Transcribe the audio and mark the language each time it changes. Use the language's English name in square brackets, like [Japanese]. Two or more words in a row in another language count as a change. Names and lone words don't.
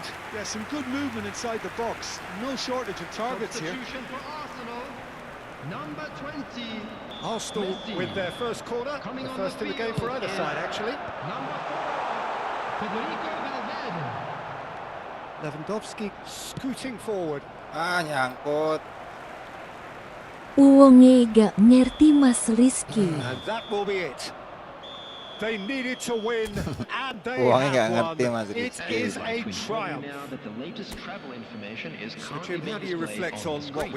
[English] Yeah, some good movement inside the box. No shortage of targets here. Substitution for Arsenal, number 20. Arsenal Messi. with their first corner, Coming the on first the in the game for field either is side, actually. Number 4, Federico Valverde. Lewandowski scooting forward. [Javanese] Nyangkut. Uwonge gak ngerti Mas Rizky. [English] And that will be it. They needed to win, and they [Javanese] Uangnya nggak [English] have [Javanese] ngerti, [English] won. [Javanese] Mas [English] It [Javanese] Rizky. [English] is a triumph. Now that the latest travel information is So, currently Jim, how do being you displayed reflect on the what screen.